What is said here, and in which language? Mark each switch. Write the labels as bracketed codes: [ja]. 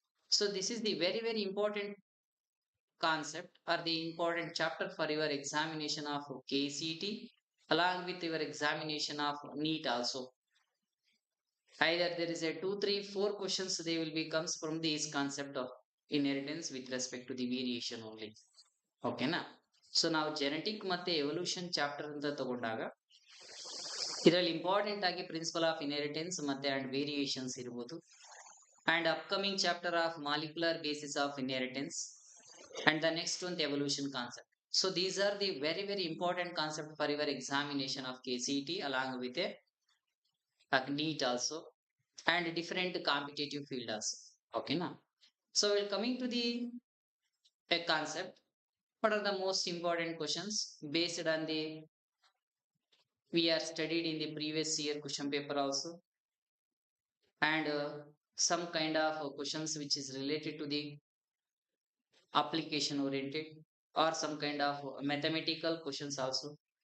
[en] So this is the very important concept or the important chapter for your examination of KCT along with your examination of NEET also. Either there is a 2, 3, 4 questions they will be comes from this concept of inheritance with respect to the variation only. Okay na? So [kn] ನಾವು [en] genetic [kn] ಮತ್ತೆ [en] evolution chapter [kn] ಅಂತ ತಗೊಂಡಾಗ ಇದರಲ್ಲಿ [en] important [kn] ಆಗಿ [en] principle of inheritance ಮತ್ತೆ and variations [kn] ಇರಬಹುದು [en] And upcoming chapter of molecular basis of inheritance and the next one the evolution concept. So these are the very important concept for your examination of KCT along with a NEET also and different competitive field also. Okay na? So we're coming to the a concept. What are the most important questions based on the we are studied in the previous year question paper also, and some kind of questions which is related to the application oriented or some kind of mathematical questions also.